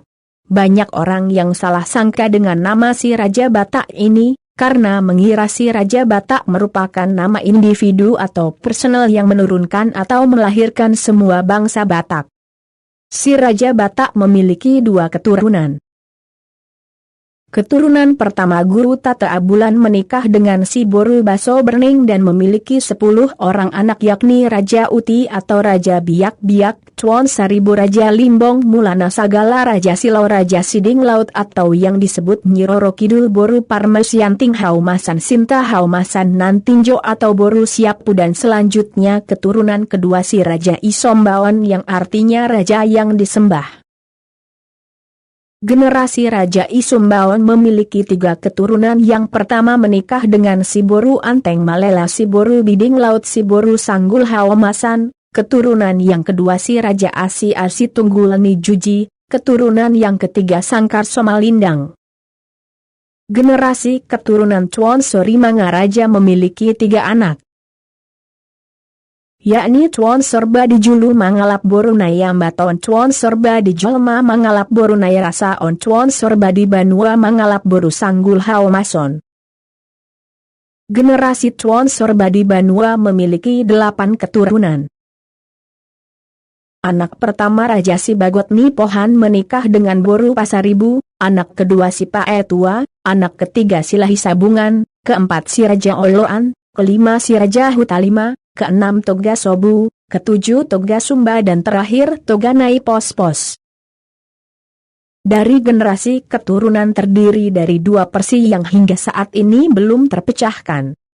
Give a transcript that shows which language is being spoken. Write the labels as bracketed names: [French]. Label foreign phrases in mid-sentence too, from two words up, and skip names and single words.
[Indonesian] Banyak orang yang salah sangka dengan nama si Raja Batak ini, karena mengira si Raja Batak merupakan nama individu atau personal yang menurunkan atau melahirkan semua bangsa Batak. Si Raja Batak memiliki 2 keturunan. Keturunan pertama Guru Tata Abulan menikah dengan si Boru Baso Berning dan memiliki 10 orang anak, yakni Raja Uti atau Raja Biak-Biak, Tuan Saribu, Raja Limbong Mulana Sagala, Raja Silau, Raja Siding Laut atau yang disebut Nyi Roro Kidul, Boru Parmesianting Haumasan Sinta Haumasan Nantinjo atau Boru Siapu, dan selanjutnya keturunan kedua si Raja Isombawan yang artinya raja yang disembah. Generasi Raja Isumbawan memiliki 3 keturunan. Yang pertama menikah dengan si Boru Anteng Malela, si Boru Biding Laut, si Boru Sanggul Hawamasan. Keturunan yang kedua si Raja Asi Tunggulani Juji. Keturunan yang ketiga Sangkar Somalindang. Generasi keturunan Tuan Sori Mangaraja memiliki 3 anak, yakni Tuan Sorba di Julu Mangalap Borunaya Mbaton, Tuan Sorba di Jolma Mangalap Borunaya Rasaon, Tuan Sorba di Banua Mangalap Boru Sanggul Haumason. Generasi Tuan Sorba di Banua memiliki 8 keturunan. Anak pertama Raja Si Bagot Nipohan menikah dengan Boru Pasaribu, anak kedua si Paetua, anak ketiga si Lahi Sabungan, keempat si Raja Oloan, kelima si Raja Hutalima, keenam Toga Sobu, ketujuh Toga Sumba, dan terakhir Toga Nai Pos-Pos. Dari generasi keturunan terdiri dari 2 persi yang hingga saat ini belum terpecahkan.